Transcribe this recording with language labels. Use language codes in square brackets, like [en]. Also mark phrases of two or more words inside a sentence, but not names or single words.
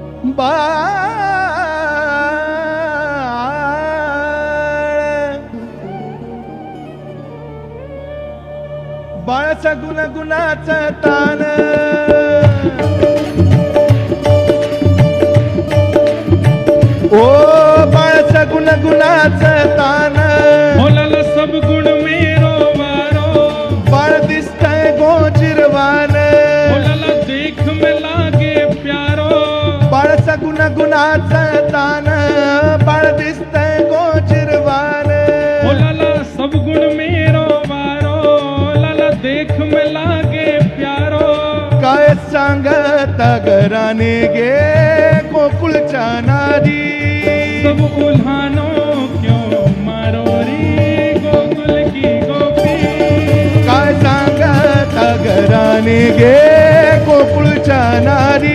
[mr] बाळाचा गुणाचा तान ओ बाळाचा गुणाचा तान [bra] बोलाला सब गुण मेरो वारो [mr] बाळ दिसतंय गोजिरवान [bra] बोलाला देख में लागे प्यारो [mr] बाळाचा गुणाचा तान बाळ दिसतंय गोजिरवान [bra] बोलाला सब गुण मेरो वारो लाला देख में लागे प्यारो [mr] काय सांगत घराने गे गोकुळच्या नारी [bra] सब उल्हानो क्यों मारो रे गोकुल की गोपी [mr] काय सांगत घराने गे गोकुळच्या नारी